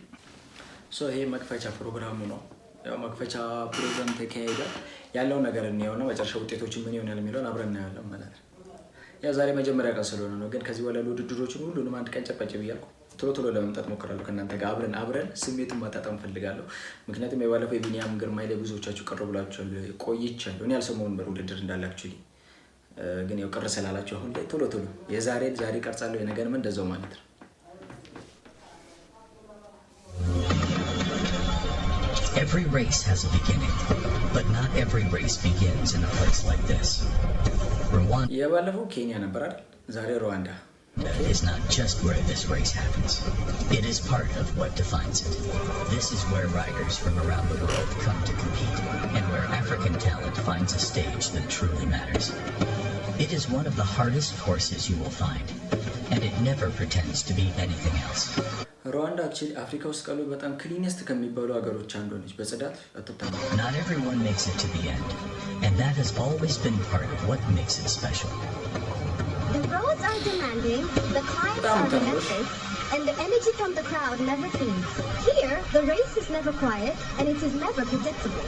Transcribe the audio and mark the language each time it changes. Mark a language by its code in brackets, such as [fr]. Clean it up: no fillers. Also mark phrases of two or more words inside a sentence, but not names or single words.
[am] ይሄ መክፈቻ ፕሮግራሙ ነው። ያው መክፈቻ ፕሮግራም ተካሄደ ያለው ነገር ነው። መጨረሻ ውጤቶች ምን ይሆናል የሚለውን አብረን እናያለን ማለት ነው። ያ ዛሬ መጀመሪያ ቀን ስለሆነ ነው። ግን ከዚህ በኋላ ውድድሮችን ሁሉንም አንድ ቀን ጨቀጭ ብያለሁ። ቶሎ ለመምጣት ሞክራለሁ። ከእናንተ ጋር አብረን ስሜቱን ማጣጣም ፈልጋለሁ። ምክንያቱም የባለፈው የቢኒያም ግርማ ላይ ብዙዎቻችሁ ቅር ብላችኋል። ቆይቻለሁ እኔ ያልሰማውን ውድድር እንዳላችሁ ግን ያው ቅር ስላላችሁ አሁን ላይ ቶሎ ዛሬ ቀርጻለሁ። የነገርም እንደዛው ማለት ነው። [en] Every race has a beginning, but not every race begins in a place like this. Rwanda [am] የባለፈው ኬንያ ነበር አይደል? ዛሬ ሩዋንዳ [en] is not just where this race happens. It is part of what defines it. This is where riders from around the world come to compete, and where African talent finds a stage that truly matters. It is one of the hardest courses you will find, and it never pretends to be anything else. [am] ሩዋንዳ actually አፍሪካ ውስጥ ካሉ በጣም ክሊነስት ከሚባሉ ሀገሮች አንዷ ነች። በጽዳት አትታማም። [en] Not everyone makes it to the end, and that has always been part of what makes it special. The roads are demanding, the climbs are relentless, and the energy from the crowd never fades. Here, the race is never quiet, and it is never predictable.